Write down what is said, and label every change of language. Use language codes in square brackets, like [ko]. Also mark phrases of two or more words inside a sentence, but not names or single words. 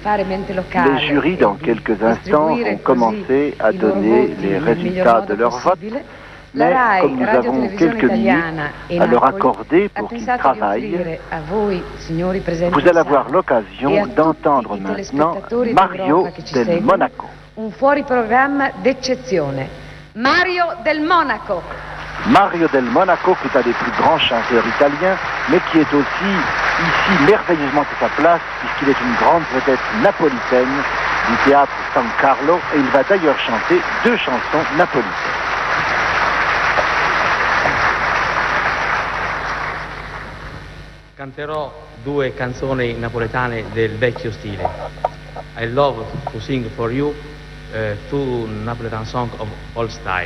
[fr] Les jurys, dans quelques instants, vont commencer à donner les résultats de leur vote. Mais comme nous avons quelques minutes à leur accorder pour qu'ils travaillent, vous allez avoir l'occasion d'entendre maintenant Mario del Monaco. [it] Un fuori programma d'eccezione. Mario del Monaco. Mario del Monaco, [fr] qui est un des plus grands chanteurs italiens, mais qui est aussi ici merveilleusement à sa place, puisqu'il est une grande vedette napolitaine du théâtre San Carlo, et il va d'ailleurs chanter 2 chansons napolitaines. [it] Canterò 2 canzoni napoletane del vecchio stile. [en] I love to sing for you 2 Napoletan songs of old style.